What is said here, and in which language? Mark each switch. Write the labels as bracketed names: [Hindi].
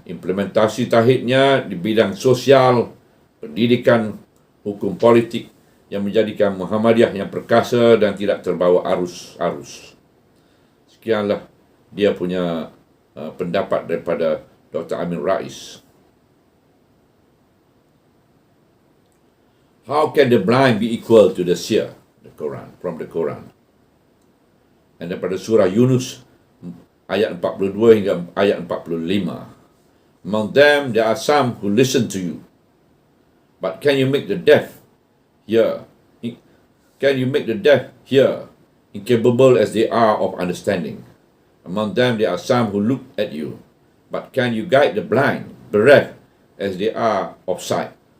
[Malay] Implementasi tauhidnya di bidang sosial, pendidikan, hukum politik yang menjadikan Muhammadiyah yang perkasa dan tidak terbawa arus-arus. Sekianlah dia punya pendapat daripada Dr. Amin Rais. [English] How can the blind be equal to the seer? The Quran, from the Quran. [Malay] Dan daripada surah Yunus ayat 42 hingga ayat 45. [English] Among them there are some who listen to you. But can you make the deaf hear? Can you make the deaf hear, incapable as they are of understanding? Among them there are some who look at you. But can you guide the blind, bereft as they are of sight?